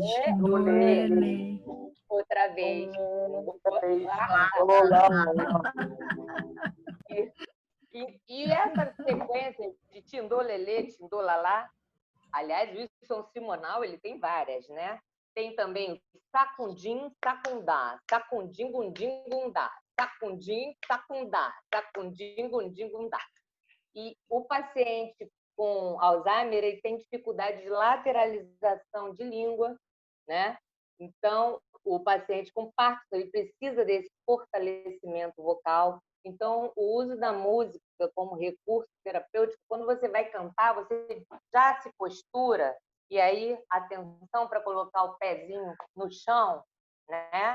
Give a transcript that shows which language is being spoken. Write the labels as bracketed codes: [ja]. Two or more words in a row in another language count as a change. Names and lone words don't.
[pt] Lê. outra vez. E essa sequência de tindô, lelê, tindô, lalá, aliás, o Wilson Simonal, ele tem várias, né? Tem também sacundim, sacundá, sacundim, gundim, gundá, sacundim, sacundá, sacundim, gundim, gundá. E o paciente com Alzheimer, ele tem dificuldade de lateralização de língua, né? Então, o paciente com Parkinson, ele precisa desse fortalecimento vocal. Então, o uso da música como recurso terapêutico, quando você vai cantar, você já se postura, e aí, atenção para colocar o pezinho no chão, né?